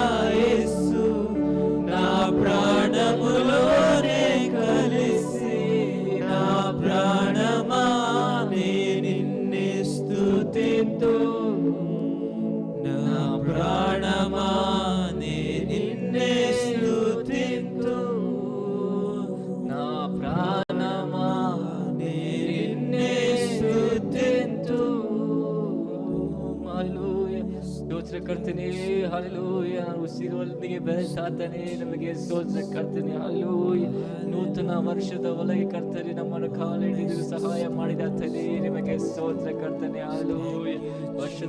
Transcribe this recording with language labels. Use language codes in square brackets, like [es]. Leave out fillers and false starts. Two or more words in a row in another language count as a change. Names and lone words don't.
[te] యేసు నా ప్రాణములోనే కలిసి నా ప్రాణమా నిన్నే స్తుతింతు నా ప్రాణమా నిన్నే స్తుతింతు నా ప్రాణమా నిన్నే ಸ್ತುತಿಂತು [kn] ಹಲ್ಲೆಲೂಯಾ ಸ್ತೋತ್ರ ಕರ್ತನೇ ಹಲ್ಲೆಲೂಯಾ ಉಸಿರೊಂದಿಗೆ ಬೆಳೆಸಾತನೇ ನಮಗೆ ಸ್ತೋತ್ರ ಕರ್ತನೇ ಹಲ್ಲೆಲೂಯಾ ನೂತನ ವರ್ಷದ ಒಳಗೆ ಕರ್ತನೇ ನಮ್ಮನ್ನು ಕಾಲಿಡಿದು ಸಹಾಯ ಮಾಡಿದಾತನೇ ನಿಮಗೆ ಸ್ತೋತ್ರ ಕರ್ತನೇ ಹಲ್ಲೆಲೂಯಾ ವರ್ಷದ